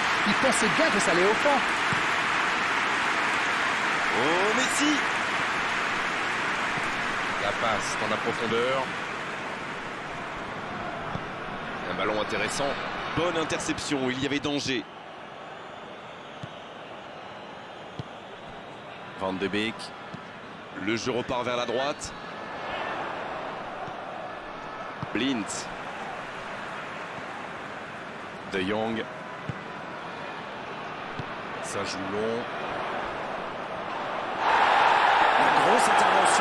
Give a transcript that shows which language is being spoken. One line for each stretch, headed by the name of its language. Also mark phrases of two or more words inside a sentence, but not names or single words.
French: Il pensait bien que ça allait au fond. Oh, Messi. La passe dans la profondeur. Un ballon intéressant. Bonne interception, il y avait danger. Van de Beek. Le jeu repart vers la droite. Blind. De Jong. Ça joue long. La grosse intervention.